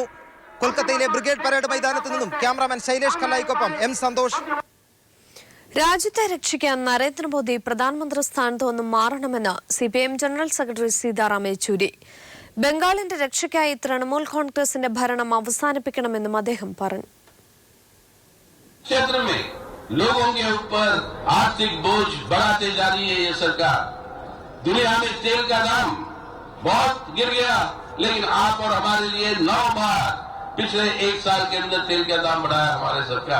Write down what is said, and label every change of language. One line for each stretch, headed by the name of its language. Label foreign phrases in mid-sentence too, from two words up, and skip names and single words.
Malayalam: കൊൽക്കത്തയിലെ ബ്രിഗേഡ് പരേഡ് മൈതാനത്ത് നിന്നും ക്യാമറാമാൻ ശൈലേഷ് കല്ലായിക്കൊപ്പം M സന്തോഷ്. രാജ്യത്തെ രക്ഷിക്കാൻ നരേന്ദ്രമോദി പ്രധാനമന്ത്രി സ്ഥാനത്ത് നിന്നും മാറണമെന്ന് CPIM ജനറൽ സെക്രട്ടറി സീതാറാം യെച്ചൂരി. ബംഗാളിന്റെ രക്ഷയ്ക്കായി തൃണമൂൽ കോൺഗ്രസിന്റെ ഭരണം അവസാനിപ്പിക്കണമെന്നും അദ്ദേഹം പറഞ്ഞു.
Hindi: लोगों के ऊपर आर्थिक बोझ बढ़ाते जा रही है ये सरकार. दुनिया में तेल का दाम बहुत गिर गया, लेकिन आप और हमारे लिए 9 बार पिछले 1 साल के अंदर तेल का दाम बढ़ाया हमारे सरकार.